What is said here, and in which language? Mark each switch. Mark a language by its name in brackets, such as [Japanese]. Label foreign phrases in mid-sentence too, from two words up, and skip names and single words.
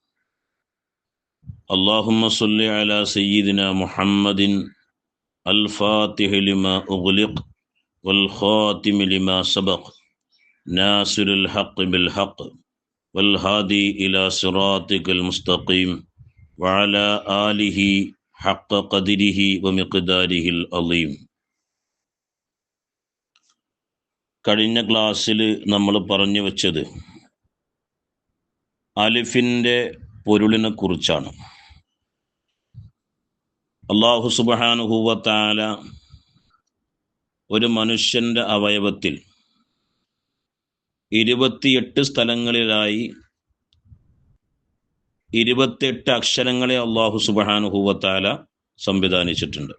[Arabic] اللهم صل على سيدنا محمد الفاتح لما أغلق والخاتم لما سبق ناصر الحق بالحق والهادي إلى صراطك المستقيم وعلى آله حق قدره ومقداره العظيم. [Malayalam] കഴിഞ്ഞ ക്ലാസ്സിൽ നമ്മൾ പറഞ്ഞു വച്ചത് അലിഫിൻ്റെ പൊരുളിനെ കുറിച്ചാണ്. [Arabic] الله سبحانه وتعالى [Malayalam] ഒരു മനുഷ്യൻ്റെ അവയവത്തിൽ 28 സ്ഥലങ്ങളിലായി 28 അക്ഷരങ്ങളെ [Arabic] الله سبحانه وتعالى [Malayalam] സംവിധാനിച്ചിട്ടുണ്ട്.